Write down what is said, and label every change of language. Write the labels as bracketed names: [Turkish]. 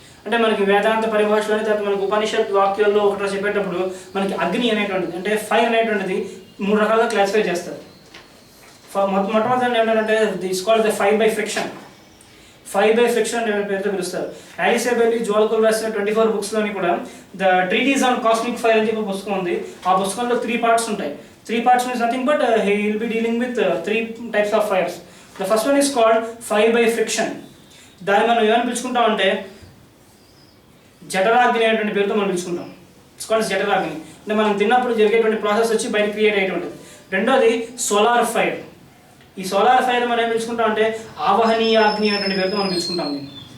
[Telugu] అంటే మనకి వేదాంత పరిభాషలోని తర్వాత మనకి ఉపనిషత్ వాక్యాల్లో ఒకటి చెప్పేటప్పుడు మనకి అగ్ని అనేటువంటిది అంటే ఫైర్ అనేటువంటిది 3 రకాలుగా క్లాసిఫై చేస్తారు. మొట్టమొదటి ఏంటంటే [English] This called the fire by friction. Fire by friction [Telugu] అనే పేరుతో పిలుస్తారు. ఆలిస్ బెల్లీ, జోల్ కుల్ రాసిన 24 బుక్స్లోని కూడా the treaties on cosmic fire అని చెప్పి పుస్తకం ఉంది. ఆ పుస్తకంలో 3 పార్ట్స్ ఉంటాయి. [English] 3 parts means nothing but he will be dealing with 3 types of fires. The first one is called fire by friction. [Telugu] దాన్ని మనం ఏమని పిలుచుకుంటాం అంటే జఠరాగ్ని అనేటువంటి పేరుతో మనం పిలుచుకుంటాం. [English] It's called జఠరాగ్ని. [Telugu] అంటే మనం తిన్నప్పుడు జరిగేటువంటి ప్రాసెస్ వచ్చి బయట క్రియేట్ అయ్యేటువంటిది. రెండోది సోలార్ ఫైర్. ఈ సోలార్ ఫైర్ మనం ఏం పిలుచుకుంటాం అంటే ఆవహనీయ అగ్ని అనేటువంటి పేరుతో మనం పిలుచుకుంటాం దీన్ని.